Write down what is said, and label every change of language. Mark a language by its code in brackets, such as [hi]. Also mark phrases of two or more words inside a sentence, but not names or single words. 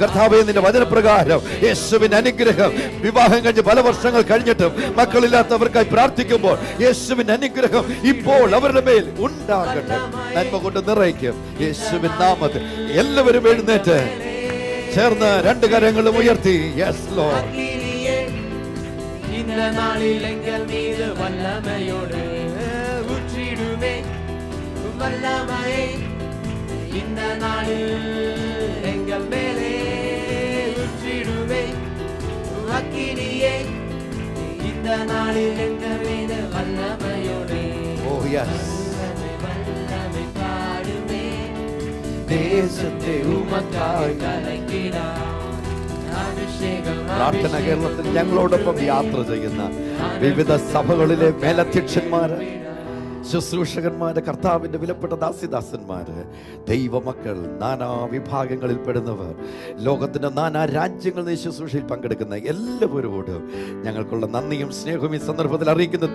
[ml] കർത്താവേ, നിന്റെ വചനപ്രകാരം യേശുവിന്റെ അനുഗ്രഹം, വിവാഹം കഴിഞ്ഞ് പല വർഷങ്ങൾ കഴിഞ്ഞിട്ടും മക്കളില്ലാത്തവർക്കായി പ്രാർത്ഥിക്കുമ്പോൾ യേശുവിന്റെ അനുഗ്രഹം ഇപ്പോൾ അവരുടെ മേൽ ഉണ്ടാകട്ടെ. നന്മ കൊണ്ട് നിറയ്ക്കും യേശുവിൻ നാമത്തിൽ. എല്ലാവരും എഴുന്നേറ്റ് ചേർന്ന് 2 കരങ്ങളും ഉയർത്തി [en] Yes Lord. [ta] இந்த நாளில் எங்கள் மீது வல்லமையோடு ஊற்றிடுமே வல்லமையை. இந்த நாளில் எங்கள் மேலே ஊற்றிடுமே அக்கினியை. இந்த நாளில் எங்கள் மீது வல்லமையோடு வல்லமை பாடுமே. தேசத்தை உமக்காய் கலக்கிடா. [ml] പ്രാർത്ഥന കേരളത്തിൽ ഞങ്ങളോടൊപ്പം യാത്ര ചെയ്യുന്ന വിവിധ സഭകളിലെ മേലധ്യക്ഷന്മാര്, ശുശ്രൂഷകന്മാര്, കർത്താവിന്റെ വിലപ്പെട്ട ദാസിദാസന്മാര്, ദൈവമക്കൾ, നാനാ വിഭാഗങ്ങളിൽ പെടുന്നവർ, ലോകത്തിന്റെ നാനാ രാജ്യങ്ങളിൽ ഈ ശുശ്രൂഷയിൽ പങ്കെടുക്കുന്ന എല്ലാവരോടും ഞങ്ങൾക്കുള്ള നന്ദിയും സ്നേഹവും ഈ സന്ദർഭത്തിൽ അറിയിക്കുന്ന.